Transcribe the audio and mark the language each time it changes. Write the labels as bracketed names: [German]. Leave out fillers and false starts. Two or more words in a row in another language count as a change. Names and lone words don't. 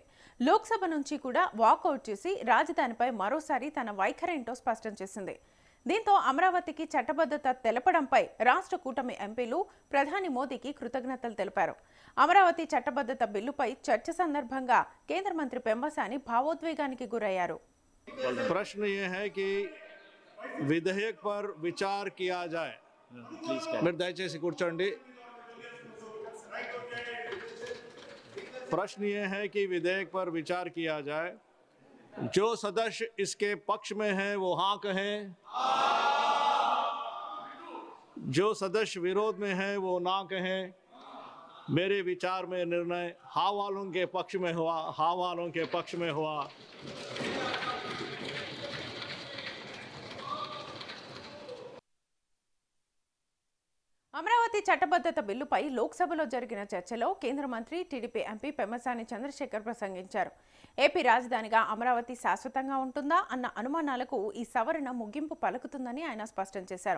[Telugu] లోక్సభ నుంచి కూడా వాకౌట్ చేసి రాజధానిపై మరోసారి తన వైఖరేంటో స్పష్టం చేసింది. దీంతో అమరావతికి చట్టబద్ధత తెలపడంపై రాష్ట్ర కూటమి ఎంపీలు ప్రధాని మోదీకి కృతజ్ఞతలు తెలిపారు. అమరావతి చట్టబద్ధత బిల్లుపై చర్చ సందర్భంగా కేంద్ర మంత్రి పెమ్మసాని భావోద్వేగానికి గురయ్యారు. [Hindi] प्रश्न ये है कि विधेयक पर विचार किया जाए. [Telugu] మీరు దయచేసి కూర్చోండి. [Hindi] प्रश्न ये है कि विधेयक पर विचार किया जाए. जो सदस्य इसके पक्ष में है वो हाँ कहें, जो सदस्य विरोध में है वो ना कहें. मेरे विचार में निर्णय हाँ वालों के पक्ष में हुआ, हाँ वालों के पक्ष में हुआ. [Telugu] అమరావతి చట్టబద్ధత బిల్లుపై లోక్సభలో జరిగిన చర్చలో కేంద్ర మంత్రి టీడీపీ ఎంపీ పెమ్మసాని చంద్రశేఖర్ ప్రసంగించారు. ఏపీ రాజధానిగా అమరావతి శాశ్వతంగా ఉంటుందా అన్న అనుమానాలకు ఈ సవరణ ముగింపు పలుకుతుందని ఆయన స్పష్టం చేశారు.